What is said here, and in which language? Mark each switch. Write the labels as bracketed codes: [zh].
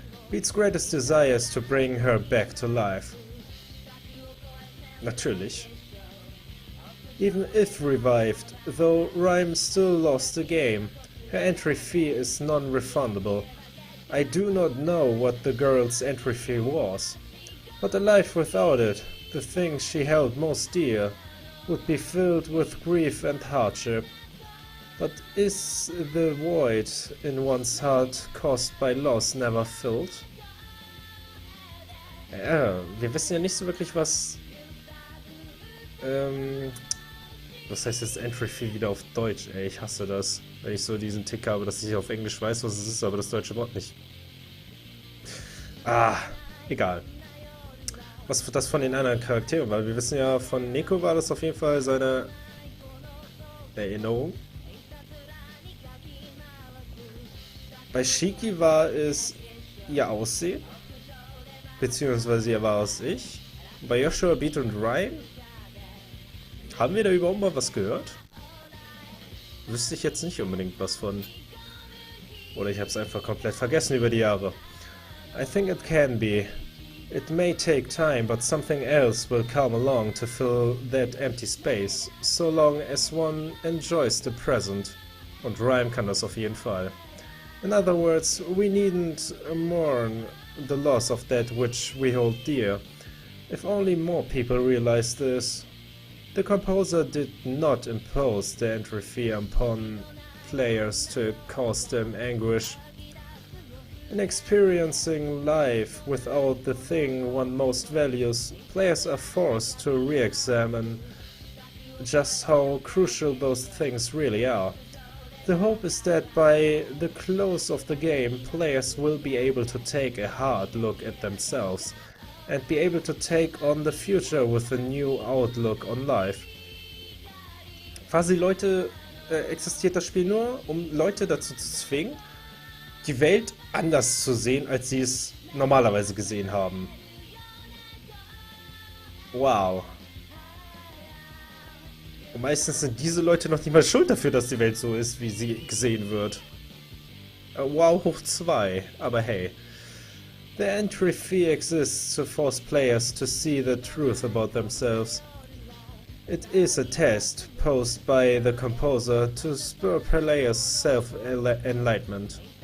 [en] Beat's greatest desire is to bring her back to life. [de] Natürlich. [en] Even if revived, though Rhyme still lost the game, her entry fee is non-refundable. I do not know what the girl's entry fee was, but a life without it, the thing she held most dear, would be filled with grief and hardship. But is the void in one's heart caused by loss never filled? [de] Ja, wir wissen ja nicht so wirklich, was heißt jetzt Entry Fee wieder auf Deutsch? Ey, ich hasse das, wenn ich so diesen Tick habe, dass ich auf Englisch weiß, was es ist, aber das deutsche Wort nicht. Ah, egal. Was das von den anderen Charakteren war? Wir wissen ja, von Neko war das auf jeden Fall seine Erinnerung. Bei Shiki war es ihr Aussehen, beziehungsweise ihr wahres Ich. Bei Joshua, Beat und Ryan, haben wir da überhaupt mal was gehört? Wüsste ich jetzt nicht unbedingt was von. Oder ich habe es einfach komplett vergessen über die Jahre. [en] I think it can be. It may take time, but something else will come along to fill that empty space, so long as one enjoys the present. [de] Und Rhyme kann das auf jeden Fall. [en] In other words, we needn't mourn the loss of that which we hold dear. If only more people realize this. The composer did not impose the entry fee upon players to cause them anguish. In experiencing life without the thing one most values, players are forced to re-examine just how crucial those things really are. The hope is that by the close of the game, players will be able to take a hard look at themselves and be able to take on the future with a new outlook on life. [de] Quasi Leute, existiert das Spiel nur, um Leute dazu zu zwingen, die Welt anders zu sehen, als sie es normalerweise gesehen haben. Wow. Und meistens sind diese Leute noch nicht mal schuld dafür, dass die Welt so ist, wie sie gesehen wird. Wow hoch 2, aber hey. [en] The entry fee exists to force players to see the truth about themselves. It is a test posed by the composer to spur players' self-enlightenment.